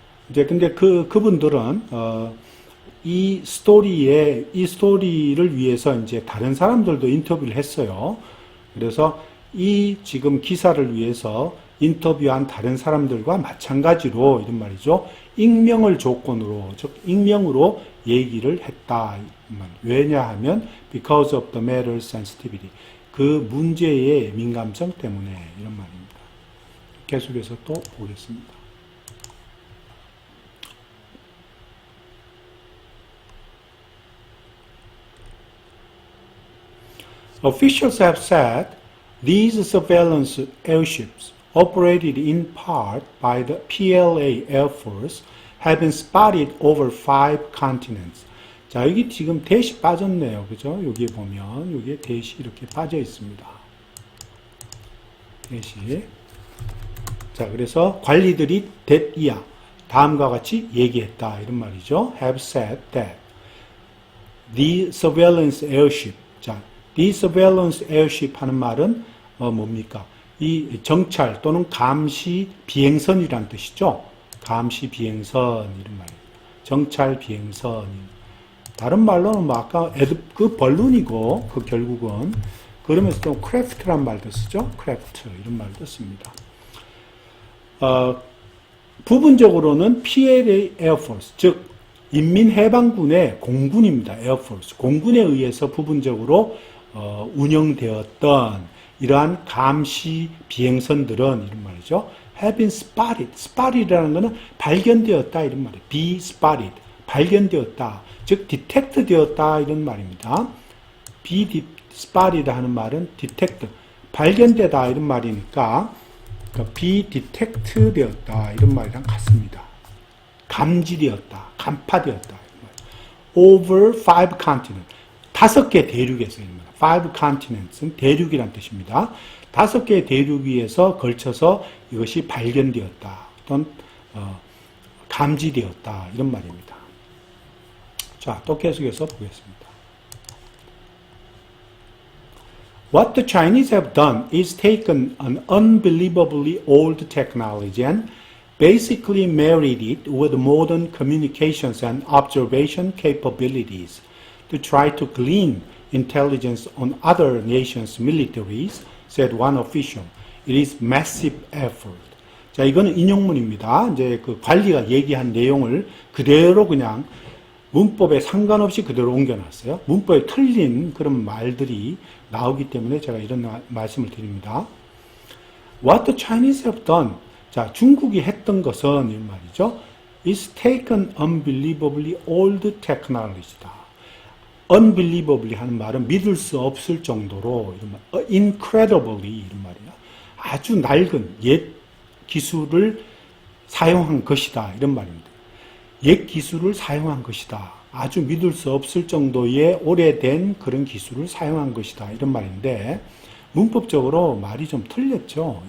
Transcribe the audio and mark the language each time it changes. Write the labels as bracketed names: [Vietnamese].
[Korean] 이제 근데 그분들은 이 스토리를 위해서 이제 다른 사람들도 인터뷰를 했어요. 그래서 이 지금 기사를 위해서 인터뷰한 다른 사람들과 마찬가지로 이런 말이죠. 익명을 조건으로, 즉 익명으로 얘기를 했다. 왜냐하면 [English] because of the matter's sensitivity. [Korean] 그 문제의 민감성 때문에 이런 말입니다. 계속해서 또 보겠습니다. [English] Officials have said these surveillance airships, operated in part by the PLA Air Force, have been spotted over 5 continents. [Korean] 자, 여기 지금 대시 빠졌네요. 그죠? 여기 보면, 여기에 대시 이렇게 빠져 있습니다. 대시. 자, 그래서 관리들이 that 다음과 같이 얘기했다. 이런 말이죠. [English] have said that the surveillance airship. [Korean] 자, [English] the surveillance airship [Korean] 하는 말은 뭡니까? 이 정찰 또는 감시 비행선이란 뜻이죠. 감시 비행선 이런 말이에요. 정찰 비행선. 다른 말로는 뭐 아까 그 벌룬이고 그 결국은 그러면서 또 크래프트란 말도 쓰죠. 크래프트 이런 말도 씁니다. 부분적으로는 PLA 에어포스 즉 인민해방군의 공군입니다. 에어포스 공군에 의해서 부분적으로 운영되었던 이러한 감시 비행선들은 이런 말이죠. [English] have been spotted. [Korean] spot이라는 것은 발견되었다 이런 말이에요. [English] be spotted. [Korean] 발견되었다. 즉 detect 되었다 이런 말입니다. [English] be spotted [Korean] 하는 말은 [English] detect. [Korean] 발견되다 이런 말이니까 be detect 되었다 이런 말이랑 같습니다. 감지되었다. 간파되었다. [English] over 5 continents. [Korean] 5개 대륙에서 입니다. 5 continents는 대륙이란 뜻입니다. 5개의 대륙 위에서 걸쳐서 이것이 발견되었다. 또는 감지되었다. 이런 말입니다. 자, 또 계속해서 보겠습니다. [English] What the Chinese have done is taken an unbelievably old technology and basically married it with modern communications and observation capabilities to try to glean intelligence on other nations' militaries, said one official. It is massive effort. [Korean] 자, 이거는 인용문입니다. 이제 그 관리가 얘기한 내용을 그대로 그냥 문법에 상관없이 그대로 옮겨놨어요. 문법에 틀린 그런 말들이 나오기 때문에 제가 이런 말씀을 드립니다. [English] What the Chinese have done. [Korean] 자, 중국이 했던 것은 이 말이죠. [English] is taken unbelievably old technology다. [Korean] unbelievably 하는 말은 믿을 수 없을 정도로 이런 말, incredibly 이런 말이야. 아주 낡은 옛 기술을 사용한 것이다 이런 말입니다. 옛 기술을 사용한 것이다. 아주 믿을 수 없을 정도의 오래된 그런 기술을 사용한 것이다 이런 말인데 문법적으로 말이 좀 틀렸죠.